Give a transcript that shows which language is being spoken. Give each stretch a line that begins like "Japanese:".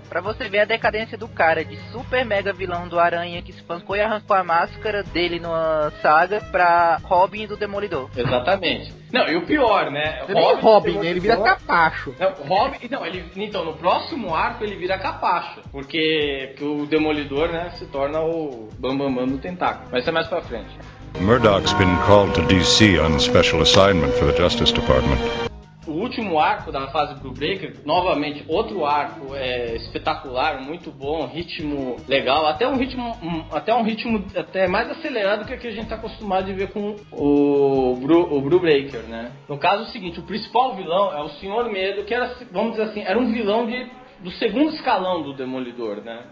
Portuguese: Pra você ver a decadência do cara, de super mega vilão do Aranha que espancou e arrancou a máscara dele numa saga pra Robin do Demolidor. Exatamente. Não, e o pior, né? Robin, ele vira capacho. Então, no próximo arco ele vira capacho. Porque o Demolidor, né, se torna o Bambambam do tentáculo. Mas isso é mais pra frente.
English: Murdoch's been called to DC on special assignment for the Justice Department.
Portuguese: O último arco da fase Brubaker, novamente, outro arco espetacular, muito bom, ritmo legal, até um ritmo mais acelerado que o que a gente está acostumado de ver com o Brubaker, né? No caso é o seguinte, o principal vilão é o Senhor Medo, que era, vamos dizer assim, era um vilão do segundo escalão do Demolidor, né?